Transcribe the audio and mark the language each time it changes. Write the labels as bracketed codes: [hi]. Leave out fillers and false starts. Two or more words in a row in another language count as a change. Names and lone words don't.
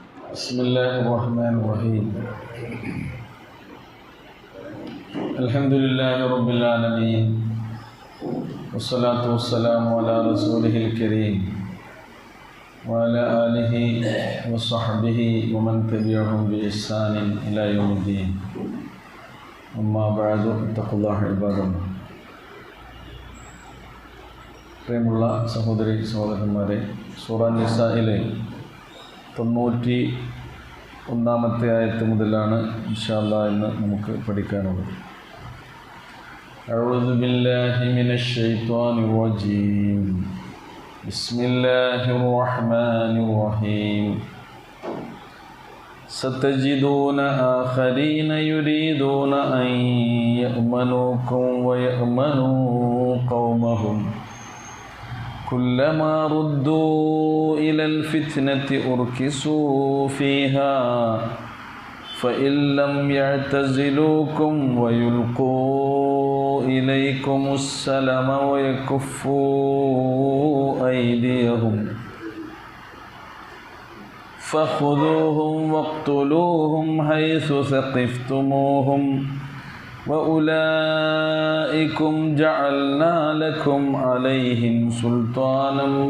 [ar] بسم الله الرحمن الرحيم الحمد لله رب العالمين والصلاة والسلام على رسوله الكريم وعلى آله وصحبه ومن تبعهم بإحسان إلى يوم الدين أما بعد اتقوا الله عباد الله. [ml] പ്രിയമുള്ള സഹോദരി സഹോദരന്മാരെ, സൂറ നിസായിലെ 91 ആയത്ത് മുതലാണ് [ar] إن شاء الله [ml] ഇന്ന് നമുക്ക് പഠിക്കാനുള്ളത്. [ar] أعوذ بالله من الشيطان الرجيم. بسم الله الرحمن الرحيم. ستجدون آخرين يريدون أن يأمنوكم ويأمنوا قومهم كلما ردوا إلى الفتنة أركسوا فيها فإن لم يعتزلوكم ويلقوا إليكم السلم ويكفوا أيديهم فخذوهم واقتلوهم حيث ثقفتموهم وأولئكم جعلنا لكم عليهم سلطانا